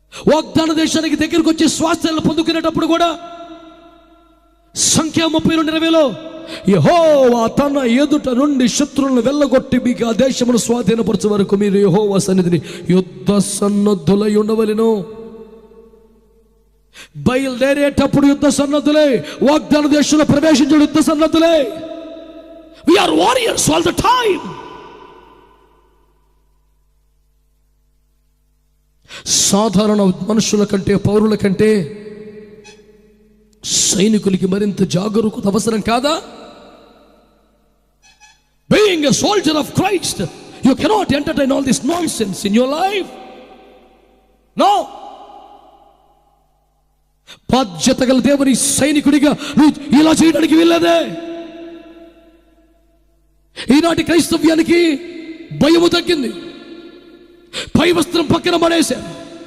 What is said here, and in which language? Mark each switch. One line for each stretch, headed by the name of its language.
Telugu: వాగ్దాన దేశానికి దగ్గరకు వచ్చి స్వాస్థ్యాలను పొందుకునేటప్పుడు కూడా సంఖ్య 32:20 యెహోవా తన ఎదుట నుండి శత్రువులను వెళ్ళగొట్టి మీకు ఆ దేశమును స్వాధీనపరచే వరకు మీరు యెహోవా సన్నిధిని యుద్ధ సన్నద్ధులై ఉండవలెను. బయలుదేరేటప్పుడు యుద్ధ సన్నద్ధులే, వాగ్దాన దేశంలో ప్రవేశించడం యుద్ధ సన్నద్ధులే.
English: We are warriors all the time.
Telugu: సాధారణ మనుషుల కంటే, పౌరుల కంటే సైనికులకి మరింత జాగరూకత అవసరం కాదా?
English: Being a soldier of Christ, you cannot entertain all this nonsense in your life. No.
Telugu: బాధ్యత గల దేవుని సైనికుడిగా నువ్వు ఇలా చేయడానికి వీల్లేదే. ఈనాటి క్రైస్తవ్యానికి భయము తగ్గింది. పై వస్త్రం పక్కన పడేశారు.